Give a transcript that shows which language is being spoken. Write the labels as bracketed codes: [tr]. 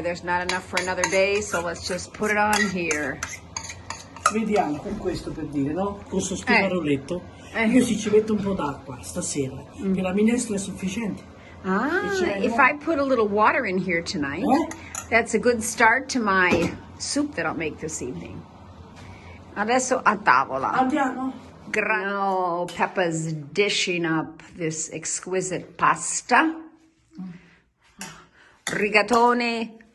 [en] There's not enough for another day, so let's just put it on here. [it] Vediamo con questo, per dire, no? Con questo sparoletto. Io ci metto un po' d'acqua stasera, che la minestra è sufficiente. [en] If I put a little water in here tonight, that's a good start to my soup that I'll make this evening. [it] Adesso a tavola. Andiamo. [en] Now Peppa's dishing up this exquisite pasta. Rigatone